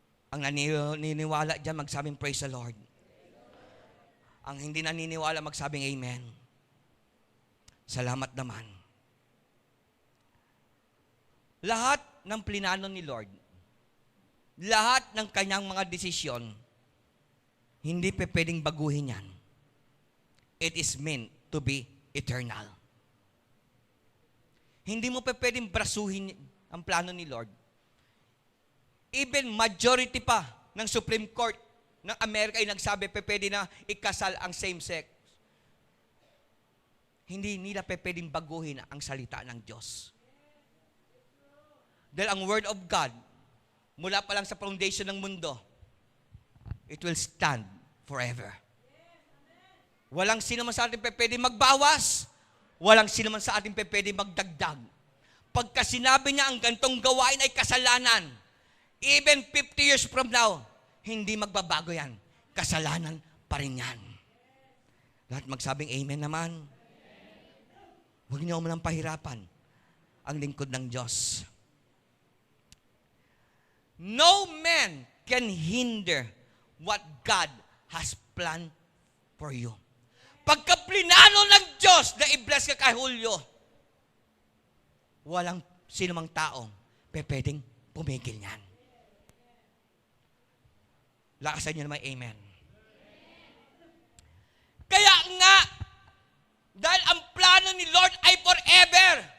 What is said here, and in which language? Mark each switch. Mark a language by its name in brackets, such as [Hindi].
[Filipino] Ang naniniwala dyan, magsabing [English] praise the Lord. [Filipino] Ang hindi naniniwala, magsabing amen. Salamat naman. Lahat ng plinano ni Lord, lahat ng kanyang mga desisyon, hindi pwedeng baguhin yan. [English] It is meant to be eternal. [Filipino] Hindi mo pwedeng brasuhin ang plano ni Lord. Even majority pa ng Supreme Court ng Amerika ay nagsabi, pwede na ikasal ang same-sex. Hindi nila pwedeng baguhin ang salita ng Diyos. Dahil ang Word of God, mula pa lang sa foundation ng mundo, [English] it will stand forever. [Filipino] Walang sino man sa atin pwedeng magbawas, walang sino man sa atin pwedeng magdagdag. Pagka sinabi niya ang gantong gawain ay kasalanan, [English] even 50 years from now, [Filipino] hindi magbabago yan. Kasalanan pa rin yan. Lahat magsabing amen naman. Huwag niyo man pahirapan ang lingkod ng Diyos. [English] No man can hinder what God has planned for you. [Filipino] Pagka plinano ng Diyos na i-bless ka kay Julio, walang sinumang taong pwedeng pumigil niyan. Lakasan niyo naman, amen. Kaya nga, dahil ang plano ni Lord ay forever.